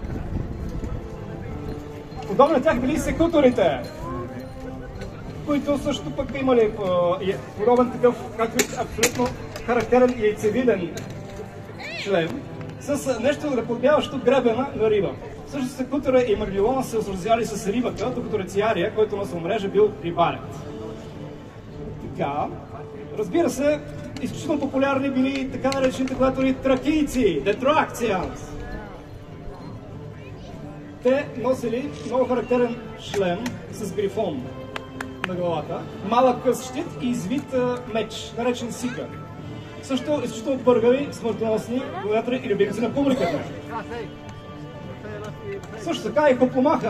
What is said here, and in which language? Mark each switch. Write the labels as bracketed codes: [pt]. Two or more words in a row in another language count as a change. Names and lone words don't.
[bg] Подобно на тях били секуторите, които също пък имали подобен такъв, както виждате, абсолютно характерен и яйцевиден шлем, с нещо наподобяващо гребена на риба. Също секутора и Мирмилона се осразяли с рибата, докато рециария, който на мрежа бил рибарят. Така, разбира се, изключително популярни били така наречените гладиатори тракийци, [en] The Thracians. [bg] Те носили много характерен шлем с грифон на главата, малък къс щит и извит меч, наречен сика. Също изключително бъргави, смъртоносни гладиатори и любимци на публиката. Също така и Хопломаха.